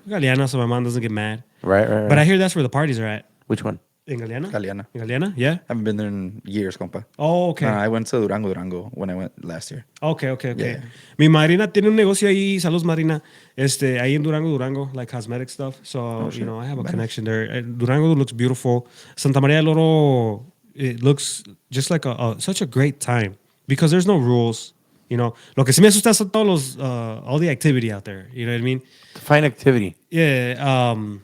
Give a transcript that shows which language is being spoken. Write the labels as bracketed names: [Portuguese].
[English] Galeana, so my mom doesn't get mad. Right. But I hear that's where the parties are at. Which one? In Galeana? Galeana. In Galeana, yeah. Haven't been there in years, compa. Oh, okay. I went to Durango when I went last year. Okay. Yeah. [Spanish] Mi madrina tiene un negocio ahí, saludos Marina, ahí en Durango, [English] like cosmetic stuff. So, you know, I have a connection there. Durango looks beautiful. Santa Maria del Oro, it looks just like such a great time because there's no rules. You know, [Spanish] lo que sí me asusta son todos [English] all the activity out there. You know what I mean? Fine activity. Yeah.